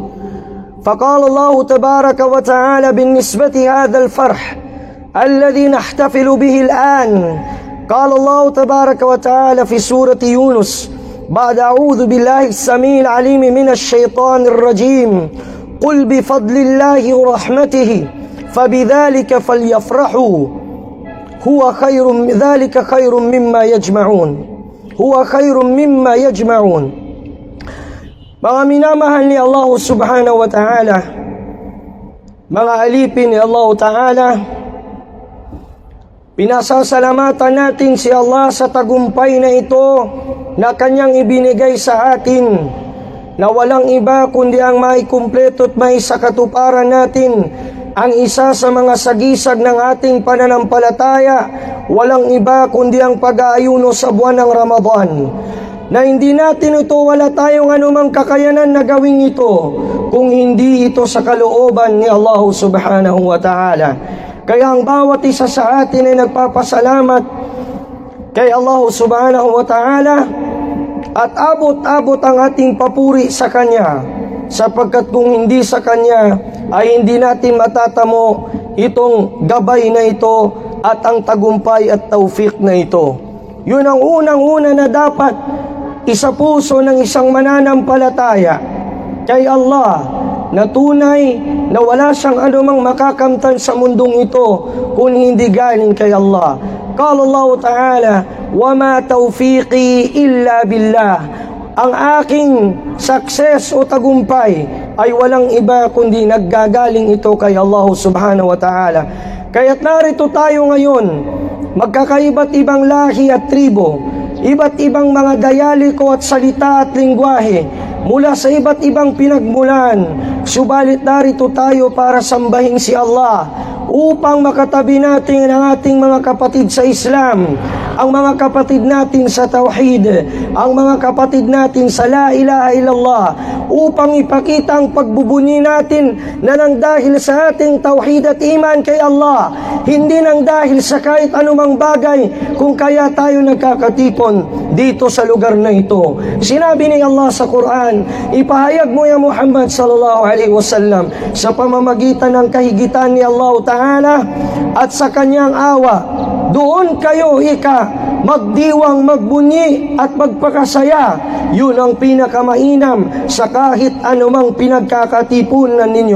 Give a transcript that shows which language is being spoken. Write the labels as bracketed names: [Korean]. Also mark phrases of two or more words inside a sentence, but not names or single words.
[Arabic] فقال الله تبارك وتعالى بالنسبة هذا الفرح الذي نحتفل به الآن، قال الله تبارك وتعالى في سورة يونس بعد أعوذ بالله السميع العليم من الشيطان الرجيم قل بفضل الله ورحمته فبذلك فليفرحوا هو خير ذلك خير مما يجمعون هو خير مما يجمعون. [Filipino] Mga minamahal ni Allah [Arabic] سبحانه وتعالى, [Filipino] mga alipin ni Allah ta'ala, pinasasalamatan natin si Allah sa tagumpay na ito na Kanyang ibinigay sa atin, na walang iba kundi ang maikumpleto at may sakatuparan natin ang isa sa mga sagisag ng ating pananampalataya, walang iba kundi ang pag-aayuno sa buwan ng Ramadan, na hindi natin ito, wala tayong anumang kakayanan na gawin ito kung hindi ito sa kalooban ni Allah [Arabic] سبحانه وتعالى. [Filipino] Kaya ang bawat isa sa atin ay nagpapasalamat kay Allah [Arabic] سبحانه وتعالى [Filipino] at abot-abot ang ating papuri sa Kanya, sapagkat kung hindi sa Kanya ay hindi natin matatamo itong gabay na ito at ang tagumpay at taufik na ito. Yun ang unang-una na dapat isa puso ng isang mananampalataya kay Allah, na tunay na wala siyang anumang makakamtan sa mundong ito kung hindi galing kay Allah. [Arabic] قال الله تعالى، وما توفيقي إلا بالله. [Filipino] Ang aking success o tagumpay ay walang iba kundi naggagaling ito kay Allah [Arabic] سبحانه وتعالى. [Filipino] Kaya't narito tayo ngayon, magkakaiba't ibang lahi at tribo, iba't ibang mga dayaliko at salita at lingwahe, mula sa iba't ibang pinagmulan, subalit narito tayo para sambahin si Allah, upang makatabi natin ang ating mga kapatid sa Islam ang mga kapatid natin sa tauhid, ang mga kapatid natin sa [Arabic] لا إله إلا الله, [Filipino] upang ipakita ang pagbubunyi natin na nang dahil sa ating tauhid at iman kay Allah, hindi nang dahil sa kahit anumang bagay kung kaya tayo nagkakatipon dito sa lugar na ito. Sinabi ni Allah sa Quran, ipahayag mo [Arabic] يا محمد صلى الله عليه وسلم [Filipino] sa pamamagitan ng kahigitan ni Allah Ta'ala at sa kanyang awa, doon kayo magdiwang, magbunyi at magpakasaya. Yun ang pinakamainam sa kahit anumang pinagkakatipunan ninyo.